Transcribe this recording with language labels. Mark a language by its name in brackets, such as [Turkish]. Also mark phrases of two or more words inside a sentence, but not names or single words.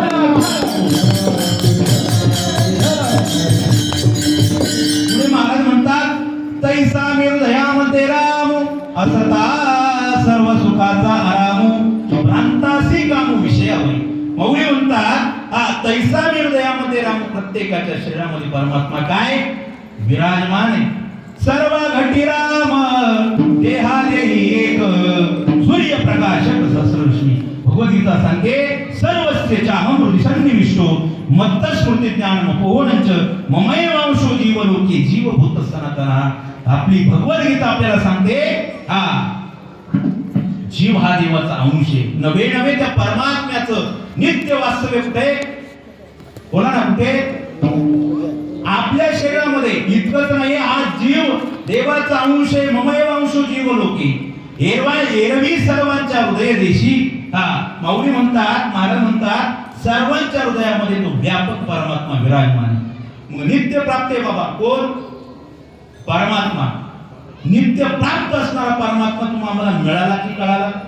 [Marathi] पुढे महाराज म्हणतात तैसा मेरू दयामध्ये राम, असता सर्व सुखाचा आराम, भ्रांतासी कामू विषयावरी. माऊली म्हणतात तैसा मेरू दयामध्ये राम, प्रत्येकाच्या शरीरामध्ये परमात्मा काय विराजमान आहे. सर्व घटी राम देहादेही एक, सूर्यप्रकाशक सहस्ररश्मी. भगवद्गीता सांगते [Sanskrit] सर्वस्येचा अहम हृदि सन्निविष्टो मत्तस्मृती ज्ञान मपोहनंच ममैवांशो जीवलोके जीवभूत सनातना. [Marathi] आपली भगवद्गीता आपल्याला सांगते जीव हा देवाचा अंश आहे. नवे नवे त्या परमात्म्याचं नित्य वास्तव्य कुठे? बोला ना कुठे? आपल्या शरीरामध्ये. इतकंच नाही, हा जीव देवाचा अंश आहे. [Sanskrit] ममैवांशो जीवलोके, [Marathi] एरवी सर्वांच्या हृदय देशी. माऊली म्हणतात, महाराज म्हणतात सर्वांच्या हृदयामध्ये तो व्यापक परमात्मा विराजमान. मग नित्य प्राप्त आहे बाबा कोण? परमात्मा. नित्य प्राप्त असणारा परमात्मा तुम्हाला मिळाला की कळाला?